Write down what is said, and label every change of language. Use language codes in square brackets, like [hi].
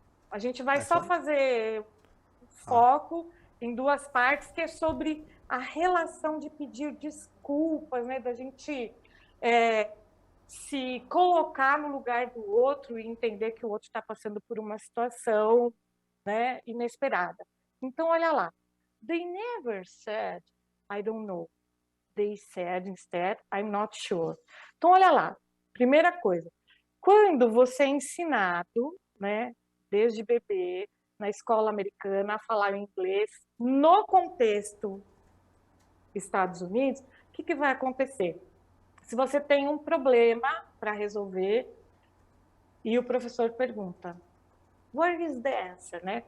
[pt] A gente vai só fazer foco em duas partes, que é sobre a relação de pedir desculpas, né? Da gente se colocar no lugar do outro e entender que o outro está passando por uma situação, né, inesperada. Então, olha lá. [en] They never said, I don't know. They said instead, I'm not sure. [pt] Então, olha lá. Primeira coisa. Quando você é ensinado, né, desde bebê, na escola americana, a falar inglês, no contexto Estados Unidos, o que vai acontecer? Se você tem um problema para resolver e o professor pergunta, [en] what is the answer, [pt] né?